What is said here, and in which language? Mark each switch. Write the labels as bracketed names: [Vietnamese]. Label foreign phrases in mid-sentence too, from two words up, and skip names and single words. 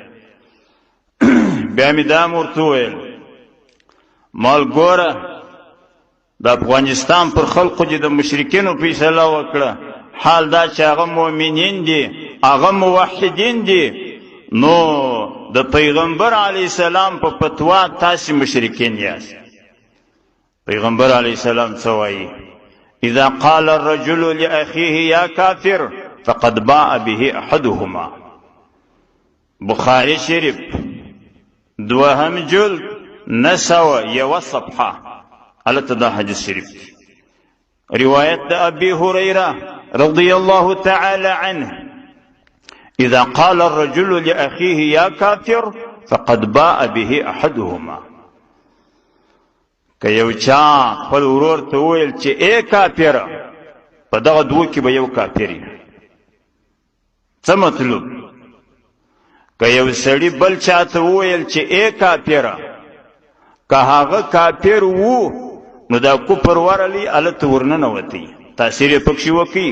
[Pashto] بیا مې دا ورته وویل مال ګوره د افغانستان پر خلقو چې د مشرکینو فیصله وکړه، حال دا چې هغه مؤمنین دي، هغه موحدین دي، نو د پیغمبر [Arabic] علیه السلام [Pashto] په فتوا تاسې مشرکین یاست. پیغمبر علیه السلام څه وایي [Arabic] اذا قال الرجل لاخيه یا کافر فقد باء به احدهما. [Pashto] بخاری شریف دوهم جلد 901 صفحه البته دا حدیث شریف روایت د [Arabic] ابي هريره رضي الله تعالى عنه اذا قال الرجل لاخيه یا کافر فقد باء به احدهما. [Pashto] که یو چا خپل ورور ته وویل چې ای کافره، په دغه دوو کې به یو کافر وي. څه مطلوب؟ که یو سړي بل چا ته وویل چې ای کافره، که هغه کافر وو نو دا کفر ورلی هلته ورننوتی، تاثیر یې پکښې وکړي.